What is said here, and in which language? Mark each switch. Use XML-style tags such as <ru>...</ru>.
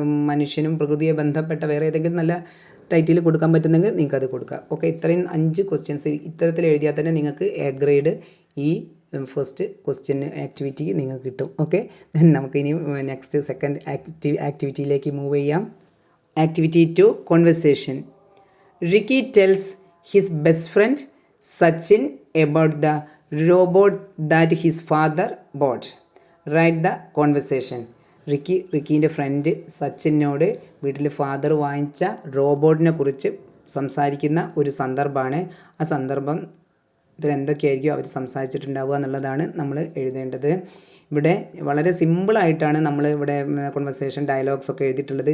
<ml>മനുഷ്യനും പ്രകൃതിയെ ബന്ധപ്പെട്ട വേറെ ഏതെങ്കിലും നല്ല ടൈറ്റിൽ കൊടുക്കാൻ പറ്റുന്നെങ്കിൽ നിങ്ങൾക്ക് അത് കൊടുക്കാം. ഓക്കെ, ഇത്രയും 5 ക്വസ്റ്റ്യൻസ് ഇത്തരത്തിൽ എഴുതിയാൽ തന്നെ നിങ്ങൾക്ക് എ ഗ്രേഡ് ഈ ഫസ്റ്റ് ക്വസ്റ്റ്യൻ ആക്ടിവിറ്റി നിങ്ങൾക്ക് കിട്ടും. ഓക്കെ, നമുക്കിനി നെക്സ്റ്റ് സെക്കൻഡ് ആക്ടിവിറ്റിയിലേക്ക് മൂവ് ചെയ്യാം. Activity 2, conversation.</ml> <en>Ricky tells his best friend Sachin about the robot that his father bought. Write the conversation.</en> <ml>റിക്കീൻ്റെ front സച്ചിനോട് വീട്ടിൽ ഫാദർ വാങ്ങിച്ച റോബോട്ടിനെ കുറിച്ച് സംസാരിക്കുന്ന ഒരു സന്ദർഭമാണ്. ആ സന്ദർഭത്തിൽ എന്തൊക്കെയായിരിക്കും അവർ സംസാരിച്ചിട്ടുണ്ടാവുക എന്നുള്ളതാണ് നമ്മൾ എഴുതേണ്ടത്. ഇവിടെ വളരെ സിമ്പിളായിട്ടാണ് നമ്മൾ ഇവിടെ കോൺവെർസേഷൻ ഡയലോഗ്സ് ഒക്കെ എഴുതിയിട്ടുള്ളത്.</ml>